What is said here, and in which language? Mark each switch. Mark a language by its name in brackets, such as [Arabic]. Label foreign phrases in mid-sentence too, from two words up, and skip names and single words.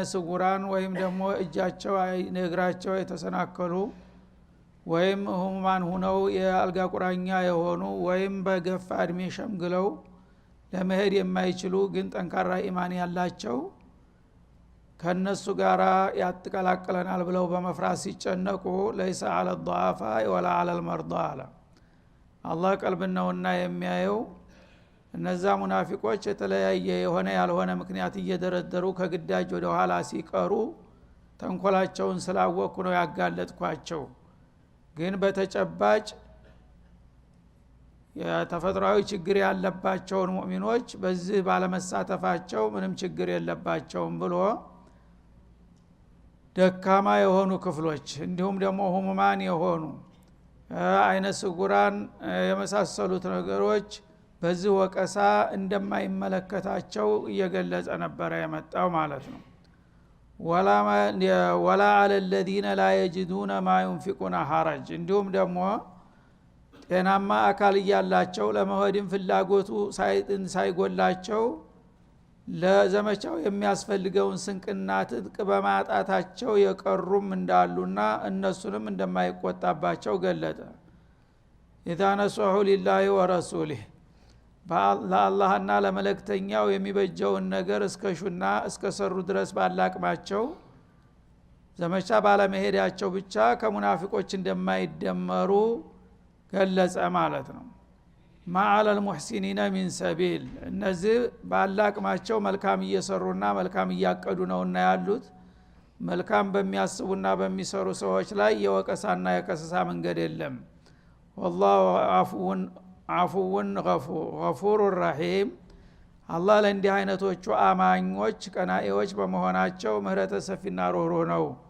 [Amharic] ስውራን ወይም ደግሞ እጃቸው እግራቸው የተሰናከሉ ወይም ህሙማን ሆነው የአልጋ ቁራኛ የሆኑ ወይም በገፋ እድሜ ሸምግለው ለመሄድ የማይችሉ ግን ጠንካራ ኢማን ያላቸው ከነሱ ጋራ ያጥቀላቀለናል ብለው በመፍራት ሲጨነቁ [Arabic] ليس على الضعفاء ولا على المرضى [Amharic] አላህ ቀልብን ነውና የሚያየው እነዛ ሙናፊቆች የተለያየ የሆነ ያልሆነ ምክንያት እየደረደሩ ከግዳጅ ወደ ኋላ ሲቀሩ ተንኮላቸውን ስላወቁ ነው ያጋለጥኳቸው ግን በተጨባጭ የተፈጥሯዊ ችግር ያለባቸውን ሙእሚኖች በዚህ ባለመሳተፋቸው ምንም ችግር የለባቸውም ብሎ ደካማ የሆኑ ክፍሎች እንዲሁም ደግሞ ህሙማን የሆኑ አይነ ስጉራን የመሳሰሉት ነገሮች በዚህ ወቀሳ እንደማይመለከታቸው እየገለጸ ነበር የመጣው ማለት ነው ወላ [Arabic] على الذين لا يجدون ما ينفقون حرج [Amharic] እንዲሁም ደግሞ ጤናማ አካል ያላቸው ለመሄድም ፍላጎቱ ሳይጎላቸው ለዘመቻው የሚያስፈልገውን ስንቅና ትጥቅ በማጣታቸው የቀሩም እንዳሉና እነሱንም እንደማይቆጣባቸው ገለጠ [Arabic] إذا نصحوا لله ورسوله [Amharic] ለአላህና ለመለክተኛው የሚበጀውን ነገር እስከሹና እስከሰሩ ድረስ ባላቅማቸው ዘመቻ ባለመሄዳቸው ብቻ ከሙናፊቆች እንደማይደመሩ ገለጸ ማለት ነው ማዓለ [Arabic] المحسنين من سبيل [Amharic] እነዚህ ባላቅማቸው መልካም እየሰሩና መልካም እያቀዱ ነውና ያሉት መልካም በሚያስቡና በሚሰሩ ሰዎች ላይ የወቀሳና የከሰሳ መንገድ የለም والله አፉውን [Arabic] غفور رحيم [Amharic] አላህ ለእንዲህ አይነቶቹ አማኞች ቀናኤዎች በመሆናቸው ምህረተ ሰፊና ሩህሩህ ነው